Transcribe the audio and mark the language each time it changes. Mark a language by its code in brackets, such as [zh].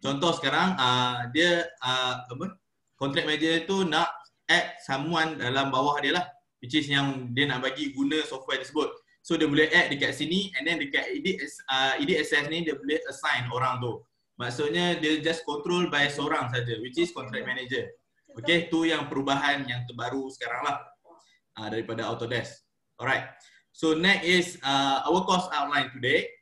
[ms] Contoh sekarang dia contract manager tu nak [en] add someone [ms] dalam bawah dia lah, [en] which is [ms] yang dia nak bagi guna software tersebut. [en] So [ms] dia boleh add dekat sini [en] and then [ms] dekat edit access ni dia boleh assign orang tu. Maksudnya dia [en] just control by [ms] seorang saja, [en] which is [ms] contract manager. Okay, tu yang perubahan yang terbaru sekarang lah daripada Autodesk. [en] Alright, so next is our course outline today.